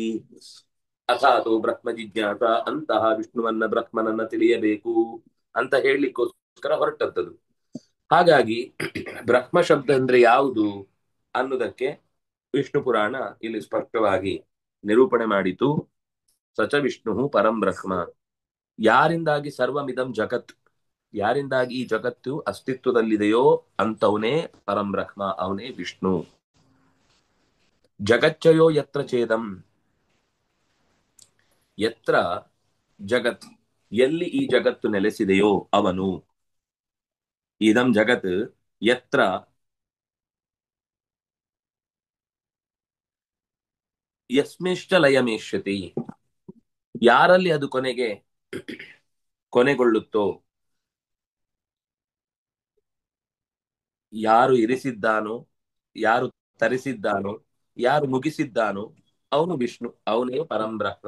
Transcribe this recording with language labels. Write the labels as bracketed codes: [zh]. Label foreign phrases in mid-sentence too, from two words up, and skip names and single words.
[sa] ಅಥಾತು ಬ್ರಹ್ಮ ಜಿಜ್ಞಾಸ, [kn] ಅಂತಹ ವಿಷ್ಣುವನ್ನ ಬ್ರಹ್ಮನನ್ನ ತಿಳಿಯಬೇಕು ಅಂತ ಹೇಳಲಿಕ್ಕೋಸ್ಕರ ಹೊರಟದ್ದು. ಹಾಗಾಗಿ ಬ್ರಹ್ಮ ಶಬ್ದ ಅಂದ್ರೆ ಯಾವುದು ಅನ್ನೋದಕ್ಕೆ ವಿಷ್ಣು ಪುರಾಣ ಇಲ್ಲಿ ಸ್ಪಷ್ಟವಾಗಿ ನಿರೂಪಣೆ ಮಾಡಿತು. [sa] ಸಚ ವಿಷ್ಣು ಪರಂ ಬ್ರಹ್ಮ, ಯಾರಿಂದಾಗಿ ಸರ್ವಮಿದಂ ಜಗತ್, [kn] ಯಾರಿಂದಾಗಿ ಈ ಜಗತ್ತು ಅಸ್ತಿತ್ವದಲ್ಲಿದೆಯೋ ಅಂತವನೇ [sa] ಪರಂ ಬ್ರಹ್ಮ, [kn] ಅವನೇ ವಿಷ್ಣು. [sa] ಜಗಚ್ಚಯೋ ಯತ್ರ ಚೇದಂ, ಯತ್ರ ಜಗತ್, [kn] ಎಲ್ಲಿ ಈ ಜಗತ್ತು ನೆಲೆಸಿದೆಯೋ ಅವನು. [sa] ಇದಂ ಜಗತ್ ಯತ್ರ ಯಸ್ಮಿಶ್ಚ ಲಯಮೇಷ್ಯತಿ, [kn] ಯಾರಲ್ಲಿ ಅದು ಕೊನೆಗೊಳ್ಳುತ್ತೋ, ಯಾರು ಇರಿಸಿದ್ದಾನೋ, ಯಾರು ತರಿಸಿದ್ದಾನೋ, ಯಾರು ಮುಗಿಸಿದ್ದಾನೋ ಅವನು ವಿಷ್ಣು, ಅವನೇ [sa] ಪರಂ ಬ್ರಹ್ಮ.